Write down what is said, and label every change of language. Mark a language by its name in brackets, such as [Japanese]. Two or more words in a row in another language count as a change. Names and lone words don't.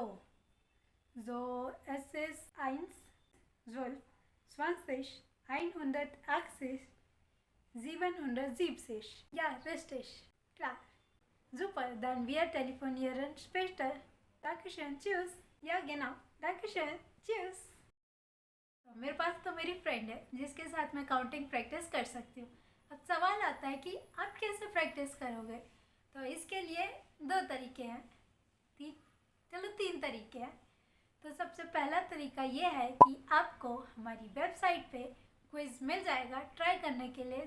[German] So, es ist 1, 12, 20, 180, 770. Ja, richtig. Klar. Super, dann wir telefonieren später. Dankeschön, tschüss. Ja, genau. Dankeschön, tschüss. [Hindi] तो मेरे पास तो मेरी फ्रेंड है जिसके साथ मैं काउंटिंग प्रैक्टिस कर सकती हूँ। अब सवाल आता है कि आप कैसे प्रैक्टिस करोगे। तो इसके लिए 2 तरीके हैं, चलो 3 तरीके हैं। तो सबसे पहला तरीका ये है कि आपको हमारी वेबसाइट पे क्विज़ मिल जाएगा ट्राई करने के लिए।